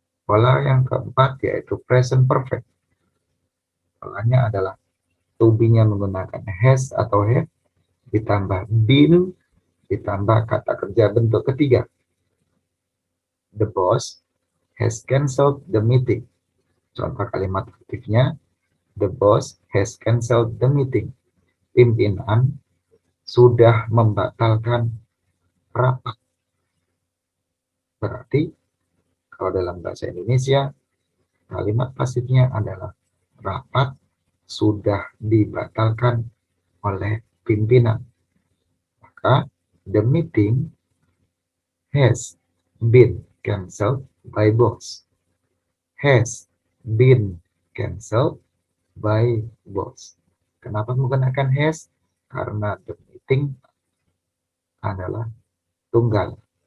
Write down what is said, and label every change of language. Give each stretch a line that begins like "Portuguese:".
Indonesian: Pola yang keempat yaitu present perfect. Polanya adalah to be-nya menggunakan has atau have, ditambah been, ditambah kata kerja bentuk ketiga.
English: The boss has cancelled the meeting.
Indonesian: Contoh kalimat aktifnya,
English: the boss has cancelled the meeting.
Indonesian: Pimpinan sudah membatalkan rapat. Berarti kalau dalam bahasa Indonesia, kalimat pasifnya adalah rapat sudah dibatalkan oleh pimpinan.
English: Maka the meeting has been cancelled by boss. Has been cancelled by boss.
Indonesian: Kenapa menggunakan has? Karena the meeting adalah tunggal.